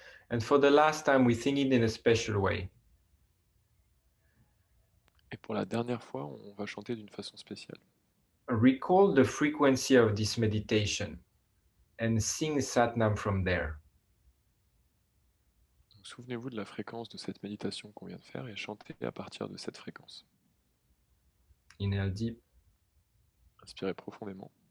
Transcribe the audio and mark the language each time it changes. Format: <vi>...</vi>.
<en>And for the last time, we sing it in a special way.</en> <fr>Et pour la dernière fois, on va chanter d'une façon spéciale.</fr> <en>Recall the frequency of this meditation and sing Satnam from there.</en> <fr>Donc, souvenez-vous de la fréquence de cette méditation qu'on vient de faire et chantez à partir de cette fréquence.</fr> <en>Inhale deep.</en> <fr>Inspirez profondément.</fr>